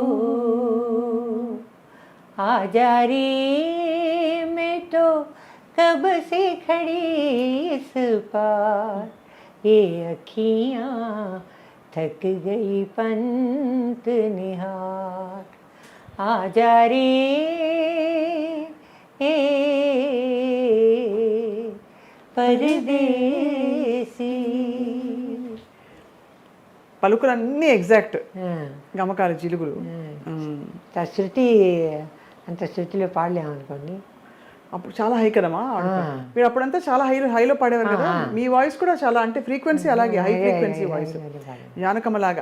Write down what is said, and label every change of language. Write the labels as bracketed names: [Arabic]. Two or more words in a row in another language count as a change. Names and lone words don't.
[Hindi] आजा रे मैं तो कब से खड़ी इस पार, ये अखियाँ थक गई पंत निहार, आजा रे ए परदेसी. [Telugu] పలుకులన్నీ ఎగ్జాక్ట్, గమకాలు జిలుగులు. శృతి అంత శృతిలో పాడలేమనుకోండి. అప్పుడు చాలా హై కదమ్మా. మీరు అప్పుడంతా చాలా హైలో పాడేవారు కదా. మీ వాయిస్ కూడా చాలా, అంటే ఫ్రీక్వెన్సీ అలాగే [English] high frequency voice, [Telugu] జానకమ్మలాగా.